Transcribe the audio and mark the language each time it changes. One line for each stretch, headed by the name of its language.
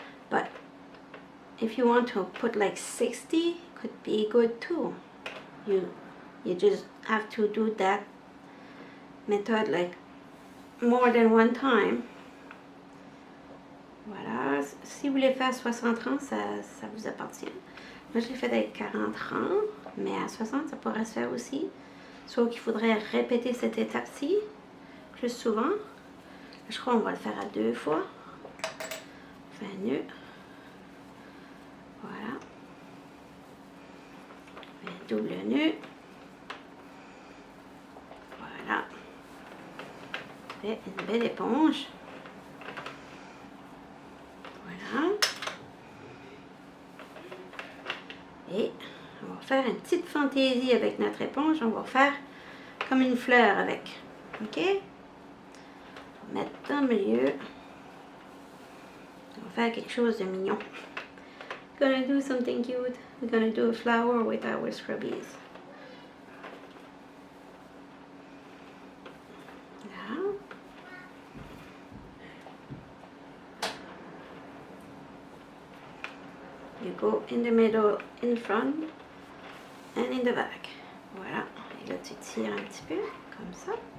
English: But if you want to put like 60, could be good too. You just have to do that method like more than one time.
French: Voilà. Si vous voulez faire 60 rangs, ça vous appartient. Moi, je l'ai fait avec 40 rangs, mais à 60, ça pourrait se faire aussi. Sauf qu'il faudrait répéter cette étape-ci plus souvent. Je crois qu'on va le faire à 2 fois. On fait un nœud. Voilà. Un double nœud. Voilà. Et une belle éponge. Voilà. Et on va faire une petite fantaisie avec notre éponge. On va faire comme une fleur avec. Ok? Mettre dans le milieu. On va faire quelque chose de mignon.
English: We're gonna do something cute. We're gonna do a flower with our Scrubby'S.
French: Là.
English: You go in the middle, in front, and in the back.
French: Voilà. Et là, tu tires un petit peu, comme ça.